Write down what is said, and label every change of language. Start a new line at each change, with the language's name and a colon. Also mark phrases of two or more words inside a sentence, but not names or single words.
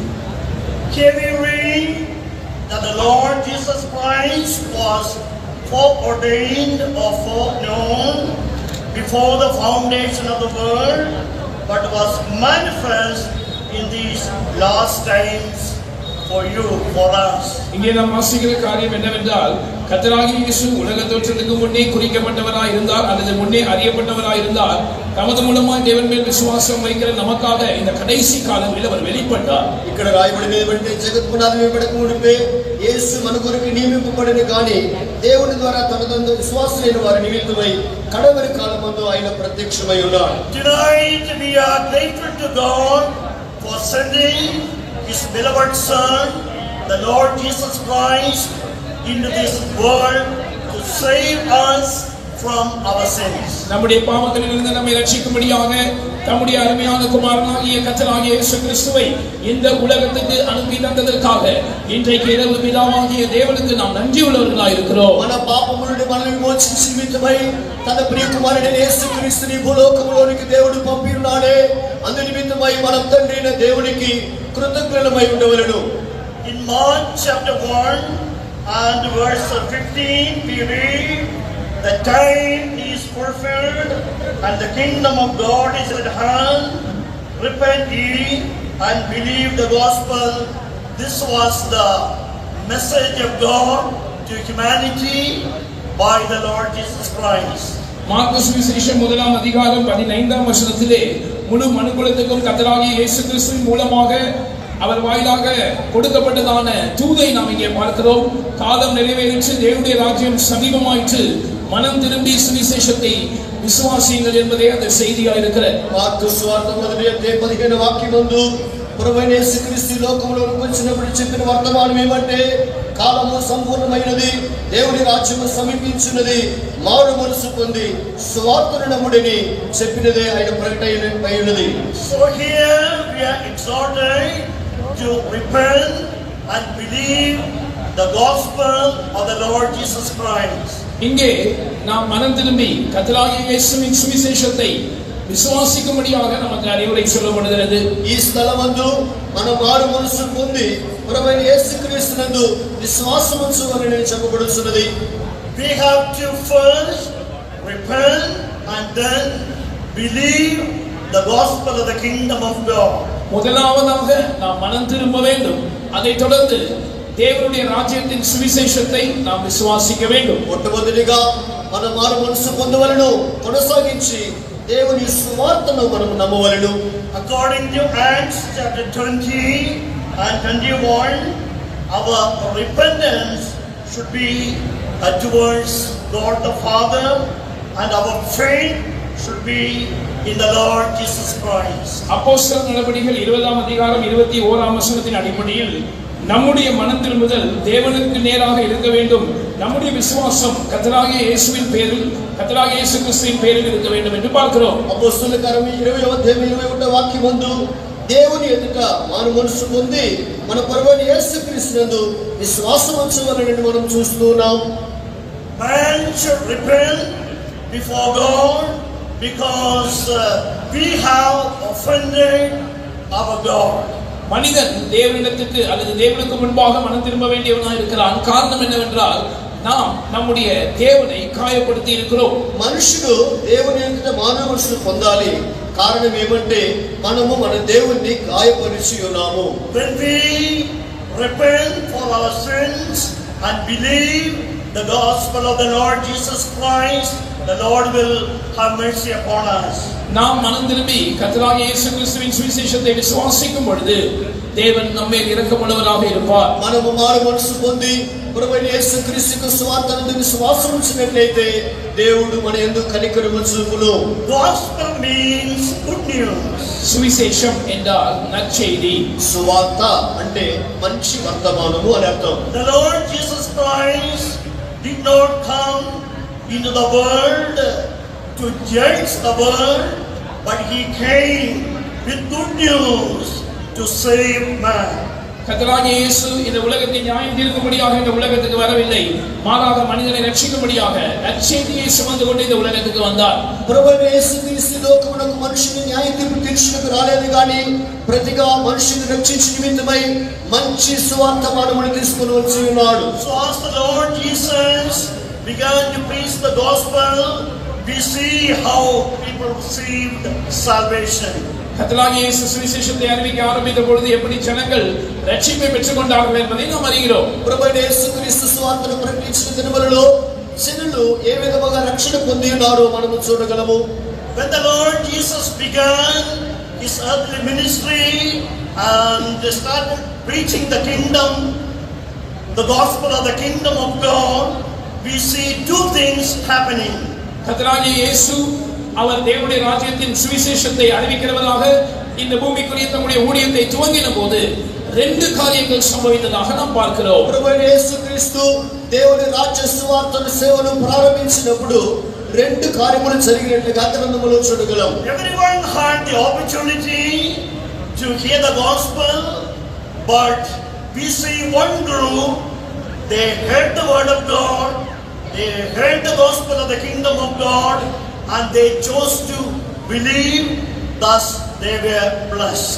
English: Here we read that the Lord Jesus Christ was foreordained or foreknown before the foundation of the world, but was manifest in these last times for you, for us.
Tamil: இங்கே நாம் வாசிக்கிற காரியம் என்னவென்றால், கர்த்தராகிய இயேசு உலக தோற்றத்துக்கு முன்னே குறிக்கப்பட்டவராய் இருந்தார் அல்லது முன்னே அறியப்பட்டவராய் இருந்தார். தமது மூலமாய் தேவன் மேல் விசுவாசம் வைக்கிற நமக்காக இந்த கடைசி காலங்களில் அவர் வெளிப்பட்டார்.
Telugu: ఇక్కడ రాయబడిన ఏమంటే జగత్ పునాది వేయబడక మునిపే యేసు మన కొరకు నియమింపబడిన కానీ దేవుని ద్వారా తనదందు విశ్వాసులైన వారి నిమిత్తమై కడవరి కాలమందు ఆయన ప్రత్యక్షమై ఉన్నాడు.
English: Tonight we are grateful to God for sending His beloved Son the Lord Jesus Christ into this world to save us from our sins.
Tamil: நம்முடைய பாவங்களிலிருந்து நம்மை ரட்சிக்கும்படியாக தம்முடைய அருமையான குமாரனாகிய கர்த்தராகிய இயேசு கிறிஸ்துவை இந்த உலகத்துக்கு அனுப்பி தந்ததற்காக இன்றைக்கு இரவு பிதாவாகிய தேவனுக்கு நாம் நன்றியுள்ளவர்களாய் இருக்கிறோம்.
Telugu: మన పాపములను మనల్ని విమోచించి నిమిత్తమై తన ప్రియ కుమారుడైన యేసు క్రీస్తుని భూలోకములోనికి దేవుడు పంపినాడే అందు నిమిత్తమై మనం తండ్రి అయిన దేవునికి కృతజ్ఞులమై ఉండవలెను.
English: In Mark chapter 1 and verse 15 we read, the time is fulfilled and the kingdom of God is at hand. Repent ye and believe the gospel. This was the message of God to humanity by the Lord Jesus Christ.
Tamil: மார்க்கு சுவிசேஷம் 1ஆம் அதிகாரம் 15ஆம் வசனத்திலே முழு மனுக்குலத்துக்கும் கர்த்தராகிய இயேசு கிறிஸ்துவின் மூலமாக அவர் வாயிலாக கொடுக்கப்பட்டதான தூதை நாம் இங்கே பார்க்கிறோம். காலம் நிறைவேறிச்சு, தேவனுடைய ராஜ்யம் சமீபமாயிற்று, மனம் திரும்பி சுவிசேஷத்தை விசுவாசியுங்கள் என்பதே அந்த செய்தியாக இருக்கிறது.
Telugu: మార్కు సువార్త 1:15 వాక్యం నందు ప్రభువైన యేసుక్రీస్తు లోకములోకి వచ్చినప్పుడు చెప్పిన వర్తమానం ఏమంటే, కాలము సంపూర్ణమైనది, దేవుని రాజ్యము సమీపించున్నది, మారు మనసు పొంది సువార్తను నమ్ముడని చెప్పినదే ఆయన ప్రకటన అయినది.
English: So here we are exhorted to repent and believe the gospel of the Lord Jesus Christ.
Tamil: இங்கே நாம் மனம் திரும்பி கர்த்தராகிய இயேசுவின் சுவிசேஷத்தை விசுவாசிக்கும்படியாக நமக்கு அறிவுரை சொல்லப்படுகிறது.
Telugu: ఈ స్థలమందు మనం మారు మనసు పొంది ప్రభువైన యేసుక్రీస్తునందు విశ్వాసం ఉంచవలెనని చెప్పబడుతున్నది.
English: We have to first repent and then believe the gospel of the kingdom of God.
Tamil: முதலாவதாக நாம் மனம் திரும்ப வேண்டும். அதைத் தொடர்ந்து தேவனுடைய ராஜ்யத்தின் சுவிசேஷத்தை நாம் விசுவாசிக்க வேண்டும்.
Telugu: మొట్టమొదటిగా మనం మారు మనసు పొందవలెను, కొనసాగించి దేవుని సువార్తను మనం నమ్మవలెను.
English: According to Acts chapter 20 and 21, our repentance should be towards God the Father and our faith should be in the Lord Jesus Christ.
Tamil: அப்போஸ்தலர் நடபடிகள் 20ஆம் அதிகாரம் 21ஆம் வசனத்தின் அடிப்படையில் நம்முடைய மனம் திரும்புதல் தேவனுக்கு நேராக இருக்க வேண்டும். நம்முடைய விசுவாசம் கர்த்தராகிய இயேசுவின் பேரில், கர்த்தராகிய இயேசு கிறிஸ்துவின் பேரில் இருக்க வேண்டும் என்று பார்க்கிறோம்.
Telugu: అపోస్తలుల కార్యము 20:21 వాక్యం నందు దేవుని ఎదుట మారు మనసు పొంది మన ప్రభువైన యేసుక్రీస్తునందు విశ్వాసం ఉంచవలెనని మనం చూస్తున్నాం.
English: Man should repent before God because we have offended our God.
Tamil: மனிதன் தேவனிடத்துக்கு அல்லது தேவனுக்கு முன்பாக மனம் திரும்ப வேண்டியவனாக இருக்கிறான். காரணம் என்னவென்றால் நாம் நம்முடைய தேவனை காயப்படுத்தி இருக்கிறோம்.
Telugu: మనుషుడు దేవుని ఎదుట మారు మనసు పొందాలి. కారణం ఏమంటే మనము మన దేవుణ్ణి గాయపరిచి ఉన్నాము.
English: When we repent for our sins and believe the gospel of the Lord Jesus Christ, the Lord will have mercy upon us.
Tamil: நாம் மனம் திரும்பி கர்த்தராகிய இயேசு கிறிஸ்துவின் சுவிசேஷத்தை விசுவாசிக்கும் பொழுது தேவன் நம்மேல் இரக்கமுள்ளவராக இருப்பார்.
Telugu: మనము మారు మనసు పొంది ప్రభువైన యేసుక్రీస్తుకు సువార్తనందు విశ్వాసం ఉంచినట్లయితే దేవుడు మన యందు కనికరము చూపును.
English: Gospel means good news.
Tamil: சுவிசேஷம் என்றால் நற்செய்தி.
Telugu: సువార్త అంటే మంచి వర్తమానము అని అర్థం.
English: The Lord Jesus Christ did not come into the world to judge the world, but he came with good news to save man.
Tamil: கர்த்தராகிய இயேசு இந்த உலகத்தை நியாயம் தீர்க்கும்படியாக இந்த உலகத்துக்கு வரவில்லை, மாறாக மனிதனை ரட்சிக்கும்படியாக நற்செய்தியை சுமந்து கொண்டு இந்த உலகத்துக்கு வந்தார்.
Telugu: ప్రభువైన యేసుక్రీస్తు లోకమునకు మనుషుని న్యాయ తీర్పు తీర్చుటకు రాలేదు కానీ ప్రతిగా మనుషుని రక్షించు నిమిత్తమై మంచి సువార్తమానమును తీసుకొని వచ్చి ఉన్నాడు.
English: So as the Lord Jesus began to preach the gospel, we see how people received salvation.
Tamil: கர்த்தராகிய இயேசு சுவிசேஷத்தை அறிவிக்க ஆரம்பித்த பொழுது எப்படி ஜனங்கள் ரட்சிப்பை பெற்றுக் கொண்டார்கள் என்பதை நாம் அறிகிறோம்.
Telugu: ప్రభువైన యేసుక్రీస్తు సువార్తను ప్రకటించిన దినములలో జనులు ఏ విధముగా రక్షణ పొంది ఉన్నారో మనము చూడగలము.
English: When the Lord Jesus began his earthly ministry and started preaching the kingdom, the gospel of the kingdom of God, we see two things happening.
Tamil: கர்த்தராகிய இயேசு அவர் தேவனுடைய ராஜ்யத்தின் சுவிசேஷத்தை அறிவிக்கிறவராக இந்த பூமிக்குரிய தம்முடைய ஊழியத்தை துவங்கின போது ரெண்டு காரியங்கள் சம்பவித்ததாக நாம் பார்க்கிறோம்.
Telugu: ప్రభువైన యేసుక్రీస్తు దేవుని రాజ్య సువార్తను సేవను ప్రారంభించినప్పుడు రెండు కార్యములు జరిగినట్లుగా గ్రంథములో చూడగలం.
English: Everyone had the opportunity to hear the gospel, but we see one group, they heard the word of God, they heard the gospel of the kingdom of God, and they chose to believe, thus they were blessed.